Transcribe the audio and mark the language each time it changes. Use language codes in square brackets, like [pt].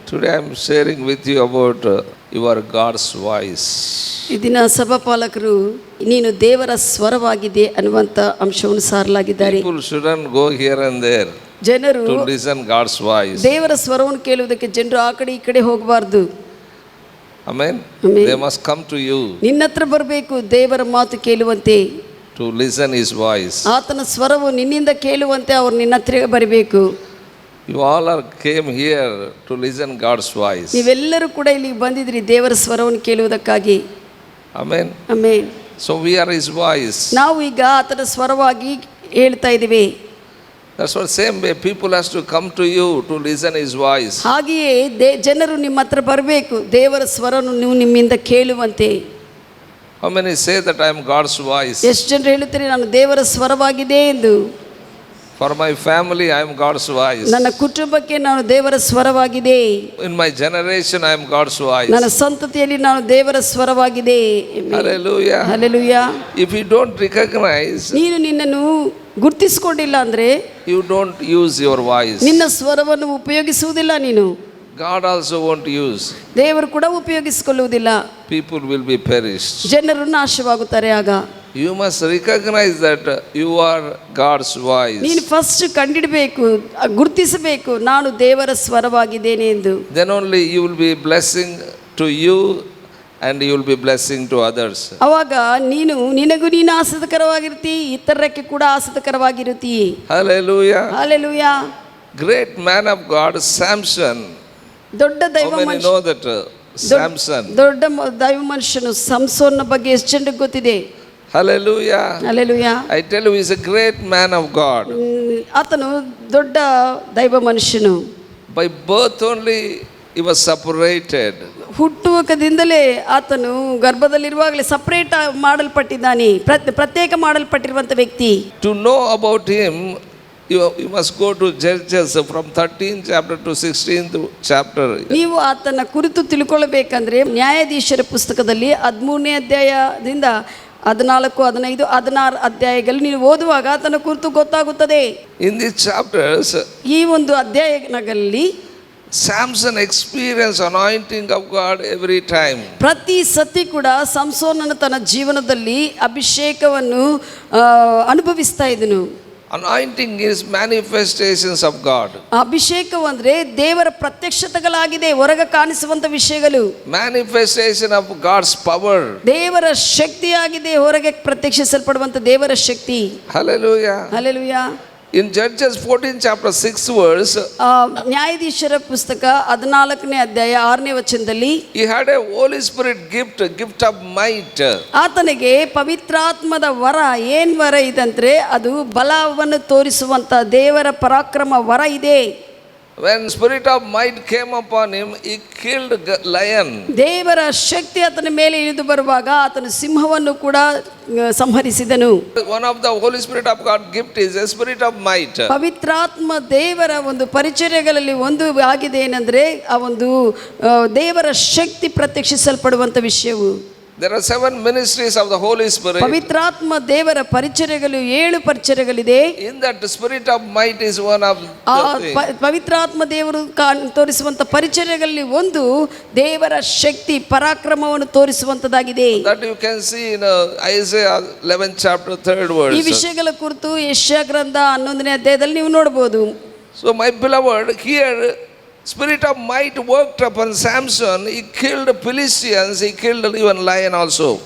[en] Today I am sharing with you about your God's voice. [kn] ಈ ದಿನ ಸಭಾಪಾಲಕರು ನೀನು ದೇವರ ಸ್ವರವಾಗಿದೆ ಅನ್ನುವಂಥ ಅಂಶವನ್ನು ಸಾರಲಾಗಿದ್ದಾರೆ. [en] People shouldn't go here and there [kn] ಜನರು [en] to listen God's voice. [kn] ದೇವರ ಸ್ವರವನ್ನು ಕೇಳುವುದಕ್ಕೆ ಜನರು ಆ ಕಡೆ ಈ ಕಡೆ ಹೋಗಬಾರ್ದು. [en] Amen. They must come to you [kn] ನಿನ್ನ ಹತ್ರ ಬರಬೇಕು, ದೇವರ ಮಾತು ಕೇಳುವಂತೆ, [en] to listen His voice. [kn] ಆತನ ಸ್ವರವು ನಿನ್ನಿಂದ ಕೇಳುವಂತೆ ಅವರು ನಿನ್ನ ಹತ್ರ ಬರಬೇಕು. [en] You all came here to listen God's voice. [kn] ನೀವೆಲ್ಲರೂ ಕೂಡ ಇಲ್ಲಿಗೆ ಬಂದಿದ್ರಿ ದೇವರ ಸ್ವರವನ್ನು ಕೇಳುವುದಕ್ಕಾಗಿ. [en] Amen. [kn] Amen. [en] So we are His voice. [kn] ನಾವು ಈಗ ಆತನ ಸ್ವರವಾಗಿ ಹೇಳ್ತಾ ಇದ್ದೀವಿ. [en] That's what same way people has to come to you to listen His voice. [kn] ಹಾಗೆಯೇ ಜನರು ನಿಮ್ಮ ಹತ್ರ ಬರಬೇಕು, ದೇವರ ಸ್ವರವನ್ನು ನೀವು ನಿಮ್ಮಿಂದ ಕೇಳುವಂತೆ. [en] How many say that I am God's voice? [kn] ಎಷ್ಟು ಜನರು ಹೇಳುತ್ತಾರೆ ನಾನು ದೇವರ ಸ್ವರವಾಗಿದೆ ಎಂದು? [en] For my family I am God's voice. [kn] ನನ್ನ ಕುಟುಂಬಕ್ಕೆ ನಾನು ದೇವರ ಸ್ವರವಾಗಿದೆ. [en] In my generation I am God's voice. [kn] ನನ್ನ ಸಂತತಿಯಲ್ಲಿ ನಾನು ದೇವರ ಸ್ವರವಾಗಿದೆ. [en] Hallelujah. [kn] Hallelujah. [en] If you don't recognize, [kn] ನೀನು ನಿನ್ನನ್ನು ಗುರುತಿಸಿಕೊಂಡಿಲ್ಲ ಅಂದ್ರೆ [en] you don't use your voice. [kn] ನಿನ್ನ ಸ್ವರವನ್ನು ಉಪಯೋಗಿಸುವುದಿಲ್ಲ ನೀನು. [en] God also won't use. [kn] ದೇವರು ಕೂಡ ಉಪಯೋಗಿಸಿಕೊಳ್ಳುವುದಿಲ್ಲ. [en] People will be perished. [kn] ಜನರು ನಾಶವಾಗುತ್ತಾರೆ. ಆಗ [en] You must recognize that you are God's voice. [kn] ನೀನು ಫಸ್ಟ್ ಕಂಡಿಡಬೇಕು, ಗುರುತಿಸಬೇಕು ನಾನು ದೇವರ ಸ್ವರವಾಗಿದ್ದೇನೆ ಎಂದು. [en] Then only you will be blessing to you and you will be blessing to others. [kn] ಅವಾಗ ನಿನಗೂ ನೀನು ಆಸಕ್ತಕರವಾಗಿರ್ತಿ, ಇತರಕ್ಕೆ ಕೂಡ ಆಸಕ್ತಕರವಾಗಿರುತ್ತಿ. [en] Hallelujah. [kn] Hallelujah. [en] Great man of God, Samson. [kn] ದೊಡ್ಡ ದೈವ [en] How many know that Samson? [kn] ದೊಡ್ಡ ದೈವ ಮನುಷ್ಯನು ಸಂಸೋನ್ನ ಬಗ್ಗೆ ಎಷ್ಟು ಜನರಿಗೆ ಗೊತ್ತಿದೆ? [en] Hallelujah. [kn] Hallelujah. [en] I tell you, he is a great man of God. [kn] ಆತನು ದೊಡ್ಡ ದೈವ ಮನುಷ್ಯನು. [en] By birth only he was separated. [kn] ಹುಟ್ಟುವಕದಿಂದಲೇ ಆತನು ಗರ್ಭದಲ್ಲಿರುವಾಗಲೇ ಸಪರೇಟ್ ಮಾಡಲ್ಪಟ್ಟಿದ್ದಾನೆ, ಪ್ರತ್ಯೇಕ ಮಾಡಲ್ಪಟ್ಟಿರುವಂಥ ವ್ಯಕ್ತಿ. [en] To know about him, you must go to Judges from 13th chapter to 16th chapter. [kn] ನೀವು ಆತನ ಕುರಿತು ತಿಳ್ಕೊಳ್ಬೇಕಂದ್ರೆ ನ್ಯಾಯಾಧೀಶರ ಪುಸ್ತಕದಲ್ಲಿ 13ನೇ ಅಧ್ಯಾಯದಿಂದ 14, 15, 16 ಅಧ್ಯಾಯಗಳು ನೀವು ಓದುವಾಗ ಆತನ ಕುರಿತು ಗೊತ್ತಾಗುತ್ತದೆ. [en] In these chapters, [kn] ಈ ಒಂದು ಅಧ್ಯಾಯಗಳಲ್ಲಿ [en] Samson experienced anointing of God every time. [kn] ಪ್ರತಿ ಸತಿ ಕೂಡ ಸಂಸೋನನ ತನ್ನ ಜೀವನದಲ್ಲಿ ಅಭಿಷೇಕವನ್ನು ಅನುಭವಿಸ್ತಾ ಇದ್ದನು. [en] Anointing is manifestations of God. [kn] ಅಭಿಷೇಕವು ಅಂದ್ರೆ ದೇವರ ಪ್ರತ್ಯಕ್ಷತೆಗಳಾಗಿದೆ, ಹೊರಗೆ ಕಾಣಿಸುವಂತ ವಿಷಯಗಳು. [en] Manifestation of God's power. [kn] ದೇವರ ಶಕ್ತಿಯಾಗಿದೆ, ಹೊರಗೆ ಪ್ರತ್ಯಕ್ಷಿಸಲ್ಪಡುವಂತ ದೇವರ ಶಕ್ತಿ. [en] Hallelujah. [kn] Hallelujah. [en] In Judges 14 chapter 6 verse, [kn] ನ್ಯಾಯಾಧೀಶರ ಪುಸ್ತಕ 14ನೇ ಅಧ್ಯಾಯ 6ನೇ ವಚನದಲ್ಲಿ [en] he had a Holy Spirit gift of might. [kn] ಆತನಿಗೆ ಪವಿತ್ರಾತ್ಮದ ವರ. ಏನ್ ವರ ಇದಂದ್ರೆ ಅದು ಬಲವನ್ನು ತೋರಿಸುವಂತ ದೇವರ ಪರಾಕ್ರಮ ವರ ಇದೆ. [en] When spirit of might came upon him, he killed lion. [kn] ದೇವರ ಶಕ್ತಿ ಆತನ ಮೇಲೆ ಇಳಿದು ಬರುವಾಗ ಆತನು ಸಿಂಹವನ್ನು ಕೂಡ ಸಂಹರಿಸಿದನು. [en] One of the Holy Spirit of God gift is a spirit of might. [kn] ಪವಿತ್ರಾತ್ಮ ದೇವರ ಒಂದು ಪರಿಚರ್ಯಗಳಲ್ಲಿ ಒಂದು ಆಗಿದೆ ಏನಂದ್ರೆ ಆ ಒಂದು ದೇವರ ಶಕ್ತಿ ಪ್ರತ್ಯಕ್ಷಿಸಲ್ಪಡುವಂತ ವಿಷಯವು. [en] There are 7 ministries of the Holy Spirit. [kn] ಪವಿತ್ರಾತ್ಮ ದೇವರ ಪರಿಚರ್ಯಗಳು 7 ಪರಿಚರ್ಯಗಳಿದೆ. [en] In that spirit of might is one of the [kn] ಪವಿತ್ರಾತ್ಮ ದೇವರು ತೋರಿಸುವಂತ ಪರಿಚರ್ಯಗಳಲ್ಲಿ ಒಂದು ದೇವರ ಶಕ್ತಿ ಪರಾಕ್ರಮವನ್ನು ತೋರಿಸುವಂತದಾಗಿದೆ. [en] That you can see in Isaiah 11th chapter 3rd verse. [kn] ಈ ವಿಷಯಗಳ ಕುರಿತು ಯೆಶಾಯ ಗ್ರಂಥ 11ನೇ ಅಧ್ಯಾಯದಲ್ಲಿ ನೀವು ನೋಡಬಹುದು. [en] So my beloved, here spirit of might worked upon Samson. He killed Philistines, he killed even lion also.